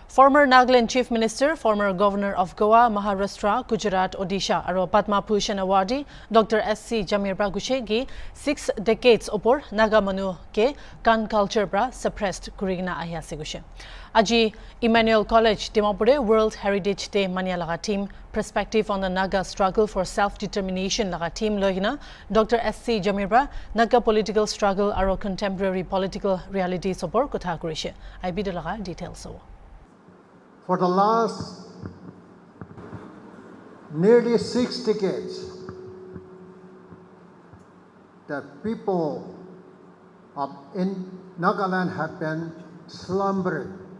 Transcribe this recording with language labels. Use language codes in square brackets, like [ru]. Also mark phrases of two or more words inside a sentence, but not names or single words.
[en] Former Nagaland Chief Minister, former Governor of Goa, Maharashtra, Gujarat, Odisha, aro Padma Bhushan awardee Dr. S.C. [nag] Jamir Bagushe gi 6 decades opor Naga manu ke kan culture bra suppressed kurigina ahya segushe. Aji Immanuel College Dimapure World Heritage Day mania laga team [en] perspective on the Naga struggle for self-determination [nag] laga team loigina Dr. S.C. Jamir bra Naga [en] political struggle [nag] aro [en] contemporary political realities [nag] opor kotha kurishe. IB de laga details so. [en] For the last nearly 6 decades, the people in Nagaland have been slumbering.